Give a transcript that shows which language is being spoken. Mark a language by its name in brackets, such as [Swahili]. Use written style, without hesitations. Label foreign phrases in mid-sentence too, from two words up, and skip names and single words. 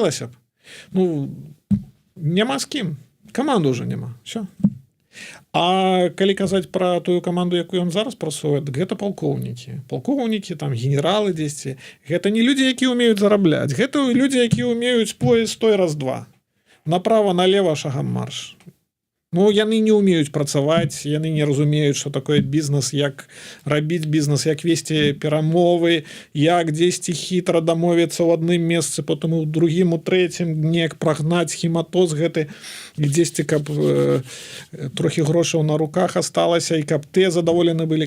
[Belarusian] Хацелася б. Ну, Няма з кім. Каманды ўжо няма. Всё. А калі казаць пра тую каманду, якую ён зараз працуе, дык гэта палкоўнікі, там генералы дзесьці. Гэта не людзі, якія ўмеюць зарабляць. Гэта людзі, якія ўмеюць поезд той раз-два. [Russian] Направо, налево, шагам марш. [Belarusian] Ну, яны не ўмеюць працаваць, яны не разумеюць, што такое бізнес, як рабіць бізнес, як весці перамовы, як дзесьці хітра дамовіцца ў адным месцы, потым у другім, у трэцім, неяк прагнаць хематоз гэты, і дзесьці, каб трохі грошаў на руках асталася, і каб те задаволены былі.